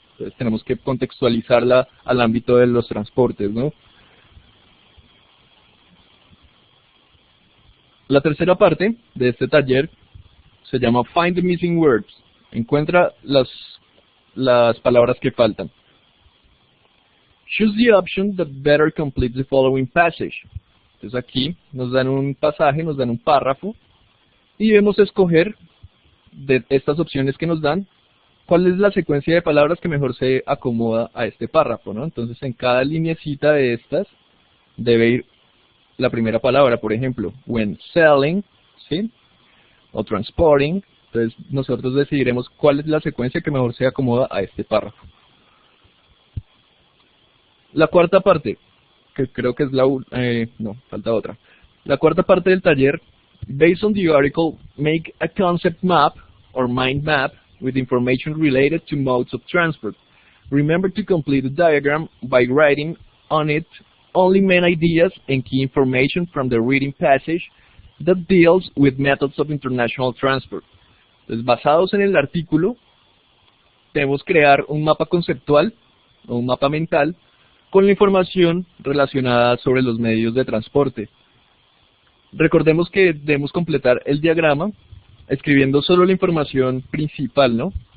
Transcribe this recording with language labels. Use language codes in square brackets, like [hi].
[es] Entonces tenemos que contextualizarla al ámbito de los transportes, ¿no? La tercera parte de este taller se llama [en] Find the Missing Words. [es] Encuentra las palabras que faltan. [en] Choose the option that better completes the following passage. [es] Entonces aquí nos dan un pasaje, nos dan un párrafo y debemos escoger de estas opciones que nos dan cuál es la secuencia de palabras que mejor se acomoda a este párrafo, ¿no? Entonces en cada lineecita de estas debe ir la primera palabra, por ejemplo, [en] when selling, [es] ¿sí? O transporting. Entonces nosotros decidiremos cuál es la secuencia que mejor se acomoda a este párrafo. La cuarta parte, que creo que es no, falta otra. La cuarta parte del taller, [en] based on the article, make a concept map or mind map with information related to modes of transport. Remember to complete the diagram by writing on it only main ideas and key information from the reading passage that deals with methods of international transport. [es] Entonces, basados en el artículo, debemos crear un mapa conceptual o un mapa mental con la información relacionada sobre los medios de transporte. Recordemos que debemos completar el diagrama escribiendo solo la información principal, ¿no?